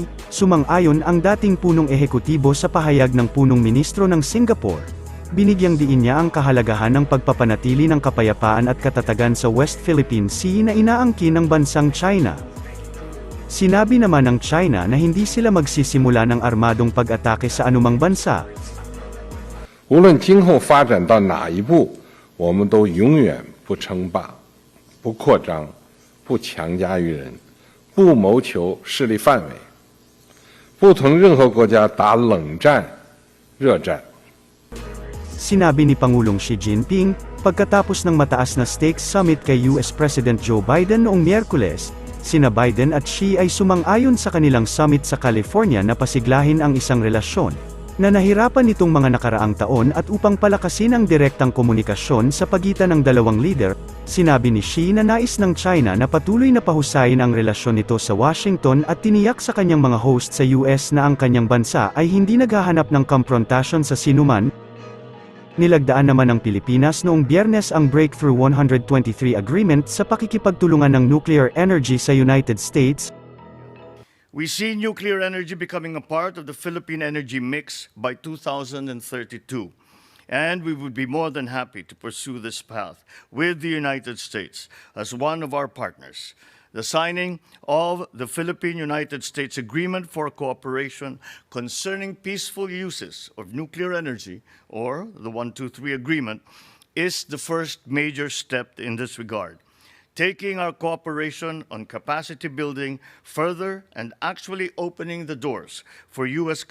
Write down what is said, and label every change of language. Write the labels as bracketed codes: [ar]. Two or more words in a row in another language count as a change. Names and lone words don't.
[tl] Sumang-ayon ang dating punong ehekutibo sa pahayag ng punong ministro ng Singapore. Binigyang diin niya ang kahalagahan ng pagpapanatili ng kapayapaan at katatagan sa West Philippine Sea na inaangkin ng bansang China. Sinabi naman ng China na hindi sila magsisimula ng armadong pag-atake sa anumang bansa. [zh] 无论今后发展到哪一步，我们都永远不称霸、不扩张、不强加于人、不谋求势力范围，不同任何国家打冷战、热战。 [tl] Sinabi ni Pangulong Xi Jinping, pagkatapos ng mataas na [en] stakes summit [tl] kay [en] US President [tl] Joe Biden noong Miyerkules. Sina Biden at Xi ay sumang-ayon sa kanilang summit sa California na pasiglahin ang isang relasyon na nahirapan nitong mga nakaraang taon at upang palakasin ang direktang komunikasyon sa pagitan ng dalawang leader. Sinabi ni Xi na nais ng China na patuloy na pahusayin ang relasyon nito sa Washington at tiniyak sa kanyang mga host sa US na ang kanyang bansa ay hindi naghahanap ng komprontasyon sa sinuman. Nilagdaan naman ng Pilipinas noong Biyernes ang Breakthrough 123 Agreement sa pakikipagtulungan ng [en] nuclear energy [tl] sa United States. [en] We see nuclear energy becoming a part of the Philippine energy mix by 2032. And we would be more than happy to pursue this path with the United States as one of our partners. The signing of the Philippine-United States Agreement for Cooperation concerning peaceful uses of nuclear energy, or the 123 Agreement, is the first major step in this regard, taking our cooperation on capacity building further and actually opening the doors for U.S.